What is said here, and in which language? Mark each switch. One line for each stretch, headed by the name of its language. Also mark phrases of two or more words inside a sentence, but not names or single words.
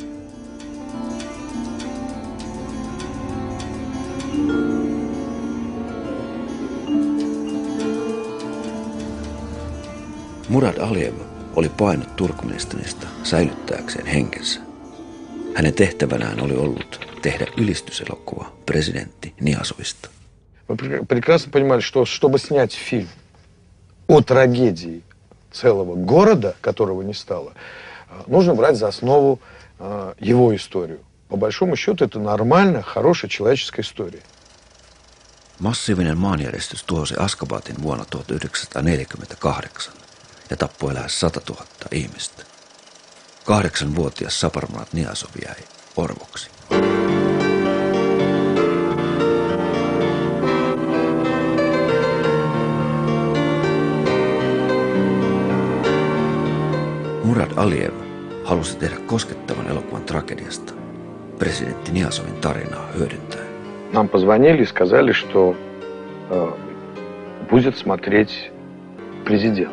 Finnish: Murad Aliyev oli paennut Turkmenistanista säilyttääkseen henkensä. Hänen tehtävänään oli ollut tehdä ylistyselokuva presidentti Niyazovista.
Russian: Мы прекрасно понимали, что чтобы снять фильм о трагедии целого города, которого не стало, нужно брать за основу его историю. По большому счету, это нормальная, хорошая человеческая история.
Finnish: Massiivinen maanjäristys tuhosi Askabatin vuonna 1948 ja tappoi lähes 100 000 ihmistä. 8-vuotias Saparmurat Niyazov jäi orvoksi. Murad Aliyev halusi tehdä koskettavan elokuvan tragediasta, presidentti Niyazovin tarinaa hyödyntäen.
Russian: Нам позвонили и сказали, что будет смотреть президент.